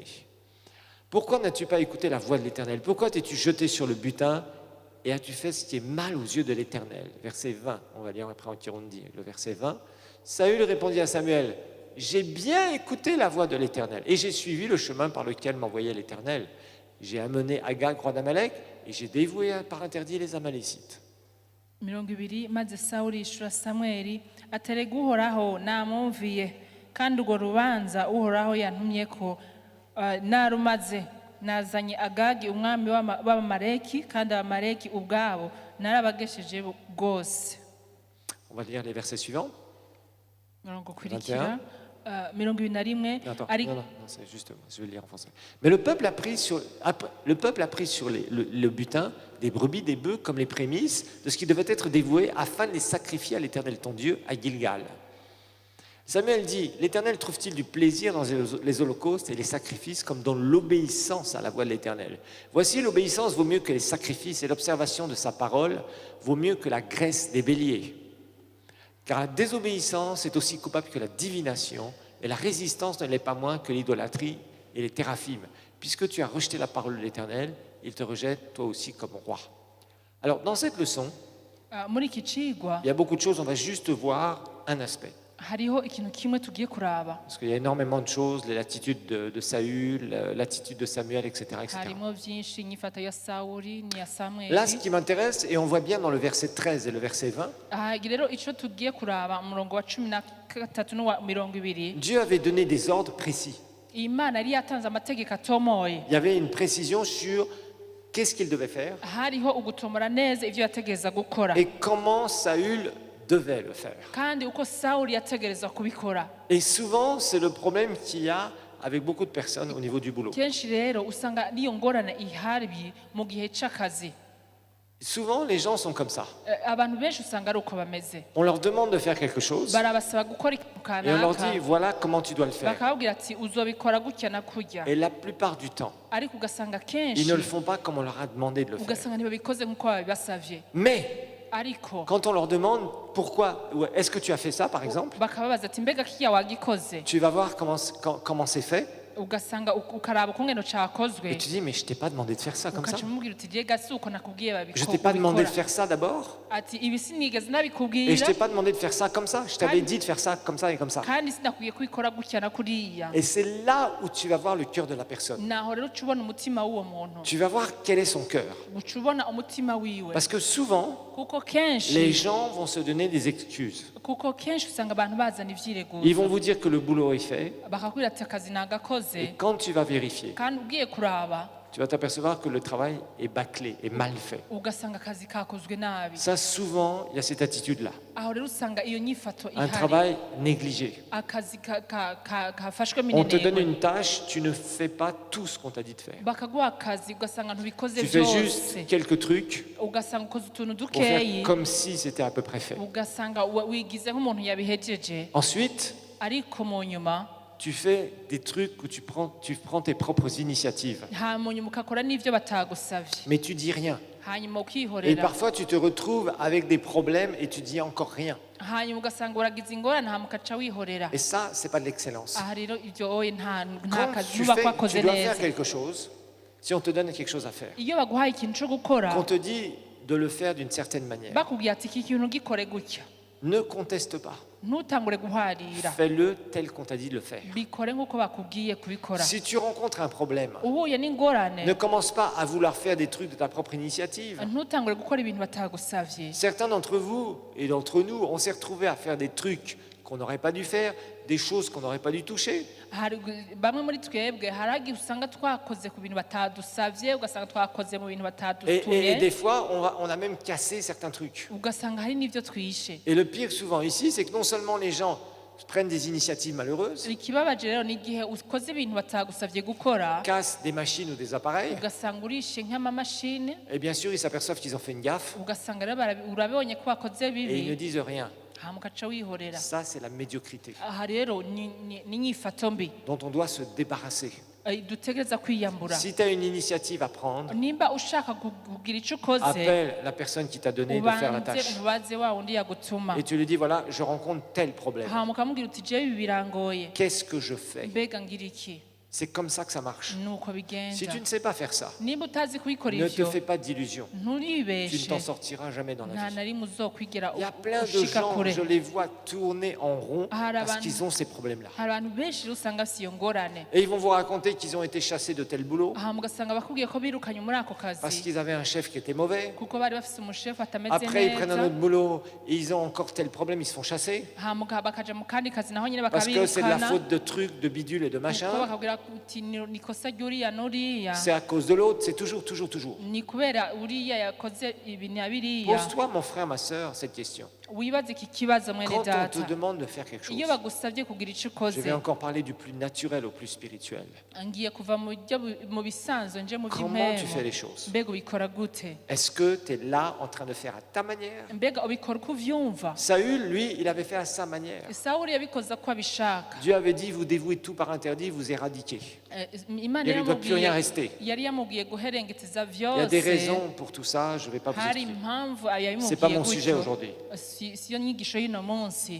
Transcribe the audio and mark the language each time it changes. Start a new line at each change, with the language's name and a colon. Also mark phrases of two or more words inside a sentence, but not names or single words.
French: Pourquoi n'as-tu pas écouté la voix de l'Éternel? Pourquoi t'es-tu jeté sur le butin et as-tu fait ce qui est mal aux yeux de l'Éternel? Verset 20, on va lire après en Kirundi, le verset 20. Saül répondit à Samuel, j'ai bien écouté la voix de l'Éternel et j'ai suivi le chemin par lequel m'envoyait l'Éternel. J'ai amené Agag, roi d'Amalek, et j'ai dévoué par interdit les Amalécites.
Rundi: 20 maze Sawuli yishura Samweli aterega uhoraho namwumviye kandi urwo rubanza uhoraho yantumyeko narumaze nazanye Agagi umwami w'Abamaleki kandi Abamaleki ubwabo narabagesheje bwose.
French: On va lire les versets suivants.
Rundi: Murongo kurikira 21
French: non, c'est juste, je vais le lire en français. Mais le peuple a pris sur le butin des brebis, des bœufs comme les prémices de ce qui devait être dévoué afin de les sacrifier à l'Éternel ton Dieu à Gilgal. Samuel dit, l'Éternel trouve-t-il du plaisir dans les holocaustes et les sacrifices comme dans l'obéissance à la voix de l'Éternel? Voici, l'obéissance vaut mieux que les sacrifices et l'observation de sa parole vaut mieux que la graisse des béliers. Car la désobéissance est aussi coupable que la divination et la résistance ne l'est pas moins que l'idolâtrie et les téraphimes. Puisque tu as rejeté la parole de l'Éternel, il te rejette toi aussi comme roi. Alors dans cette leçon,
Rundi: muri iki cigwa
French: il y a beaucoup de choses, on va juste voir un aspect.
Rundi: hariho ikintu kimwe tugiye kuraba.
French: Parce qu'il y a énormément de choses, l'attitude de Saül, l'attitude de Samuel, etc. etc.
Rundi: Harimo byinshi inyifato ya Sawuli n'iya Samweli.
French: Là, ce qui m'intéresse, et on voit bien dans le verset 13 et le verset 20,
Rundi: Rero ico tugiye kuraba umurongo wa 13 n'uwa 20,
French: Dieu avait donné des ordres précis.
Rundi: Imana yari yatanze amategeko atomoye.
French: Il y avait une précision sur qu'est-ce qu'il devait faire
Rundi: Hariho ugutomora neza ivyo yategereza gukora
French: et comment Saül devait le faire.
Rundi: kandi uko Sawuli yategereza kubikora.
French: Et souvent, c'est le problème qu'il y a avec beaucoup de personnes au niveau du boulot.
Rundi: Kenshi rero usanga niyo ngorane ihari mu gihe c'akazi.
French: Souvent, les gens sont comme ça.
Rundi: Abantu benshi usanga ari uko bameze.
French: On leur demande de faire quelque chose
Rundi: Barabasaba gukora ikintu
French: et on leur
Rundi: kanaka
French: dit, voilà comment tu dois le faire.
Rundi: bakababwira ati uzobikora gutya na kurya,
French: Et la plupart du temps,
Rundi: ariko ugasanga
French: ils
Rundi: kenshi
French: ne le font pas comme on leur a demandé de le faire.
Rundi: ugasanga ntibabikoze nk'uko babibasavye.
French: Mais
Rundi: Ariko
French: quand on leur demande pourquoi, ou est-ce que tu as fait ça par exemple,
Rundi: bakababaza ati mbega kiya wagikoze,
French: tu vas voir comment c'est fait
Rundi: ugasanga ukaraba ukungene cakozwe,
French: et tu dis mais je t'ai pas demandé de faire ça comme ça.
Rundi: ukaca umubwira uti je gasi uko nakubwiye
French: Je t'ai pas demandé de
Rundi: babikora.
French: faire ça d'abord
Rundi: Ati ibi sinigeze
French: et je
Rundi: nabikubwira
French: t'ai pas demandé de faire ça comme ça. Je t'avais dit de faire ça comme ça et comme ça.
Rundi: kandi sinakubwiye kubikora gutya na kuriya.
French: Et c'est là où tu vas voir le cœur de la personne.
Rundi: Naho rero uca ubona umutima w'uwo muntu,
French: Tu vas voir quel est son cœur.
Rundi: uca ubona umutima wiwe,
French: Parce que souvent,
Rundi: kuko
French: les
Rundi: kenshi
French: gens vont se donner des excuses.
Rundi: usanga abantu bazana
French: Ils
Rundi: ivyireguzo
French: vont vous dire que le boulot est fait
Rundi: bakakubwira ati akazi
French: et
Rundi: nagakoze,
French: quand tu vas vérifier,
Rundi: kandi ugiye kuraba
French: tu vas t'apercevoir que le travail est bâclé et mal fait.
Rundi: ugasanga akazi kakozwe nabi.
French: Ça, souvent, il y a cette attitude-là.
Rundi: Aho rero usanga iyo nyifato
French: Un
Rundi: ihari,
French: travail négligé.
Rundi: akazi kafashwe
French: On te donne
Rundi: minenegwe,
French: une tâche, tu ne fais pas tout ce qu'on t'a dit de faire.
Rundi: bakaguha akazi ugasanga ntubikoze
French: Tu fais
Rundi: byose,
French: juste quelques trucs
Rundi: ugasanga ukoze utuntu
French: pour faire
Rundi: dukeyi,
French: comme si c'était à peu près fait.
Rundi: ugasanga wigize nk'umuntu yabihejeje,
French: Ensuite,
Rundi: ariko mu nyuma
French: tu fais des trucs où tu prends tes propres initiatives,
Rundi: mu nyuma ukakora n'ivyo batagusavye,
French: mais tu dis rien.
Rundi: hanyuma
French: Et
Rundi: ukihorera,
French: parfois, tu te retrouves avec des problèmes et tu dis encore rien.
Rundi: hanyuma ugasanga uragize ingorane hama ukaca wihorera.
French: Et ça, c'est pas de l'excellence.
Rundi: Aha rero ivyo oye nta
French: Quand
Rundi: kazi
French: tu
Rundi: ntuba kwakoze
French: dois faire
Rundi: neza.
French: quelque chose, si on te donne quelque chose à faire,
Rundi: Iyo baguhaye ikintu co gukora
French: qu'on te dit de le faire d'une certaine manière,
Rundi: bakubwira ati iki kintu gikore gutya,
French: ne conteste pas.
Rundi: ntutangure guharira,
French: Fais-le tel qu'on t'a dit de le faire.
Rundi: bikore nk'uko bakubwiye kubikora.
French: Si tu rencontres un problème,
Rundi: Uhuye n'ingorane
French: ne commence pas à vouloir faire des trucs de ta propre initiative.
Rundi: ntutangure gukora ibintu batagusavye.
French: Certains d'entre vous et d'entre nous, on s'est retrouvés à faire des trucs qu'on n'aurait pas dû faire, des choses qu'on n'aurait pas dû toucher.
Rundi: Bamwe muri twebwe haragiye usanga twakoze ku bintu batadusavye, ugasanga twakoze mu bintu
French: Et
Rundi: batadutumye,
French: des fois, on a même cassé certains trucs.
Rundi: ugasanga hari n'ivyo twishe.
French: Et le pire souvent ici, c'est que non seulement les gens prennent des initiatives malheureuses,
Rundi: Ikibabaje rero ni igihe ukoze ibintu batagusavye gukora,
French: cassent des machines ou des appareils,
Rundi: ugasanga urishe nk'amamashini,
French: et bien sûr, ils s'aperçoivent qu'ils ont fait une gaffe
Rundi: ugasanga rero urabonye ko wakoze
French: et ils ne
Rundi: bibi,
French: disent rien.
Rundi: hama ukaca wihorera.
French: Ça, c'est la médiocrité
Rundi: Aha rero ni inyifato mbi
French: dont on doit se débarrasser.
Rundi: dutegereza kwiyambura.
French: Si tu as une initiative à prendre,
Rundi: Nimba ushaka kugira ico ukoze,
French: appelle la personne qui t'a donné de faire la
Rundi: ubanze
French: tâche.
Rundi: ubaze wa wundi yagutuma,
French: Et tu lui dis, voilà, je rencontre tel problème.
Rundi: hama ukamubwira uti jewe ibi birangoye,
French: Qu'est-ce que je fais?
Rundi: mbega ngira iki?
French: C'est comme ça que ça marche.
Rundi: Nuko
French: Si
Rundi: bigenda.
French: tu ne sais pas faire ça,
Rundi: Nimba utazi kubikora
French: ne te
Rundi: ivyo,
French: fais pas d'illusions. Tu ne
Rundi: nturibeshe,
French: t'en sortiras jamais dans la
Rundi: nta
French: vie.
Rundi: na rimwe uzokwigera
French: Il y a plein de
Rundi: ushika
French: gens,
Rundi: kure.
French: je les vois tourner en rond Ah, la parce vanne. qu'ils ont ces problèmes-là.
Rundi: Hari abantu benshi rero usanga bafise iyo ngorane,
French: Et ils vont vous raconter qu'ils ont été chassés de tel boulot
Rundi: hama ugasanga bakubwiye ko birukanye muri ako
French: parce
Rundi: kazi
French: qu'ils avaient un chef qui était mauvais.
Rundi: kuko bari bafise umushefu atameze
French: Après, ils prennent un
Rundi: neza,
French: autre boulot et ils ont encore tel problème, ils se font chasser.
Rundi: hama bakaja mu kandi kazi naho nyine
French: Parce que c'est de la
Rundi: bakabirukana,
French: faute de trucs, de bidules et de
Rundi: kuko
French: machin.
Rundi: bakabwira uti ni kosa ry'uriya n'uriya,
French: C'est à cause de l'autre, c'est toujours, toujours, toujours.
Rundi: ni kubera uriya yakoze ibi na biriya.
French: Pose-toi, mon frère, ma sœur, cette question.
Rundi: wibaze iki kibazo mwene
French: Quand on te
Rundi: data
French: demande de faire quelque chose,
Rundi: iyo bagusabye kugira icyo
French: je
Rundi: ukoze
French: vais encore parler du plus naturel au plus spirituel.
Rundi: ngiye kuva mu bisanzwe nje mu
French: Comment tu fais
Rundi: by'impemu
French: les choses?
Rundi: mbega ubikora gute
French: Est-ce que tu es là en train de faire à ta manière?
Rundi: mbega ubikora uko uvyumva
French: Saül, lui, il avait fait à sa manière.
Rundi: sawuli yabikoze ko abishaka
French: Dieu avait dit, vous dévouez tout par interdit, vous éradiquez.
Rundi: imana
French: Il ne doit plus rien rester.
Rundi: yari yamubwiye guherengetiza
French: Il y a des
Rundi: vyose
French: raisons pour tout ça, je ne vais pas vous
Rundi: hari
French: expliquer.
Rundi: impamvu
French: C'est pas
Rundi: yabimubwiye
French: mon sujet
Rundi: gutyo
French: aujourd'hui.
Rundi: siyo nyigisho y'uno munsi